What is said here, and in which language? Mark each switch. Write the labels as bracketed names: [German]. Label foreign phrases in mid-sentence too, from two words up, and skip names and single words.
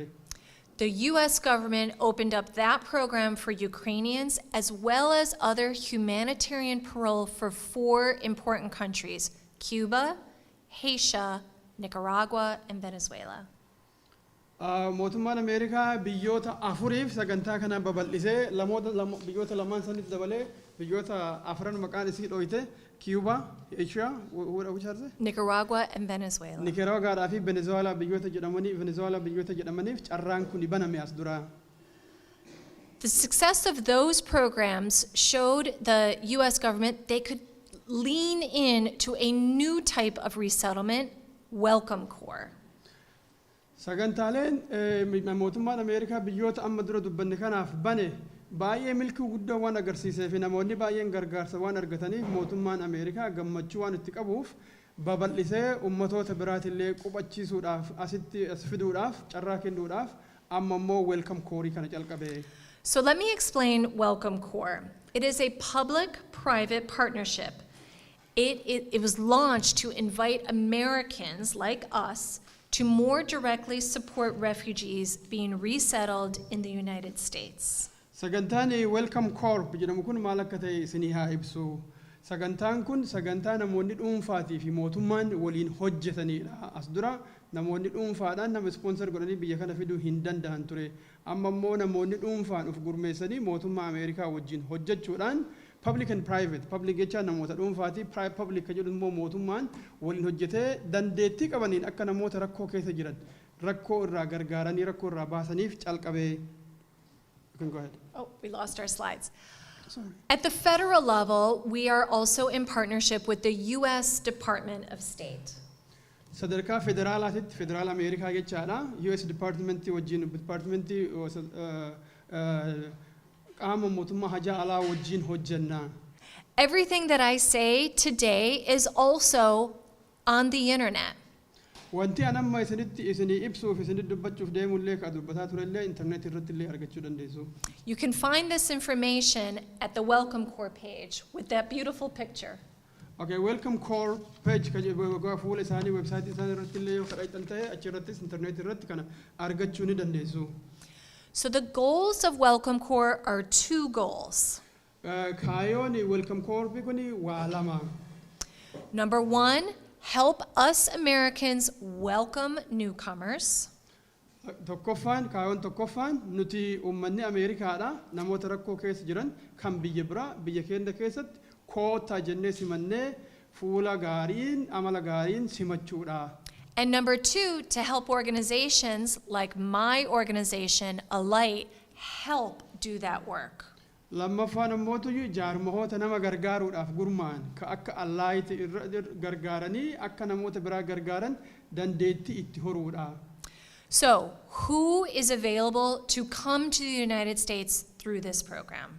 [English] The US government opened up that program for Ukrainians as well as other humanitarian parole for 4 important countries: Cuba, Haiti, Nicaragua, and Venezuela. [Oromo] Mootummaan Ameerikaa biyyoota 4 sagantaa kana babal'isee biyyoota lamaan sanitti dabalee biyyoota 4 maqaan isii dhoyite Cuba, Haiti, [English] which are they? Nicaragua and Venezuela. [Oromo] Nicaragua fi Venezuela biyyoota jedhamaniif carraan kun baname as dura. [English] The success of those programs showed the US government they could lean in to a new type of resettlement, Welcome Corps. [Oromo] Sagantaaleen mootummaan Ameerikaa biyyoota amma dura dubbanne kanaaf bane baay'ee milkii guddaa waan agarsiisee fi namoonni baay'een gargaarsa waan argataniif mootummaan Ameerikaa gammachuu waan itti qabuuf babal'isee ummatoota biraatillee qubachiisuudhaaf asitti as fiduudhaaf carraa kennuudhaaf amma immoo Welcome Corps kana calqabe. [English] So let me explain Welcome Corps. It is a public-private partnership. It was launched to invite Americans like us to more directly support refugees being resettled in the United States. [Oromo] Sagantaan Welcome Corps jedhamu kun maal akka ta'e isinii haa ibsu. Sagantaan kun sagantaa namoonni dhuunfaatii fi mootummaan waliin hojjetanidha. As dura namoonni dhuunfaadhaan nama sponsor godhanii biyya kana fiduu hin danda'an ture. Amma immoo namoonni dhuunfaan of gurmeessanii mootummaa Ameerikaa wajjin hojjechuudhaan [English] public and private, [Oromo] public jechaan namoota dhuunfaatii, public ka jedhu immoo mootummaan waliin hojjetee dandeettii qabaniin akka namoota rakkoo keessa jiran rakkoo irraa gargaaranii rakkoo irraa baasaniif calqabee. [English] You can go ahead. Oh, we lost our slides. Sorry. At the federal level, we are also in partnership with the US Department of State. [Oromo] Sadarkaa federaalaatitti federaal Ameerikaa jechaadha. US Departmentii wajjin departmentii qaama mootummaa hajaa alaa wajjin hojjenna. [English] Everything that I say today is also on the internet. [Oromo] Wanti anamma isinii ibsuuf isinii dubbachuuf deemullee ka dubbataa turellee internet irratti illee argachuu dandeessu. [English] You can find this information at the Welcome Corps page with that beautiful picture. [Oromo] Okay, Welcome Corps page ka fuula isaanii website isaanii irratti illee yoo kadhatan ta'e achi irrattis internet irratti kana argachuu ni dandeessu. [English] So the goals of Welcome Corps are 2 goals. [Oromo] Kaayoon Welcome Corps kuni waa lama. [English] Number 1, help us Americans welcome newcomers. [Oromo] Kaayoon tokkoffaan nuti uummanni Ameerikaadha namoota rakkoo keessa jiran kan biyya biraa biyya keenya keessatti koota jennee simannee fuula gaariin amala gaariin simachuudha. [English] And number 2, to help organizations like my organization, Alight, help do that work. [Oromo] Lammaffaan immoo jaarmahoota nama gargaaruudhaaf gurmaan ka akka Alight gargaaranii akka namoota biraa gargaaran dandeettii itti horuudha. [English] So, who is available to come to the United States through this program?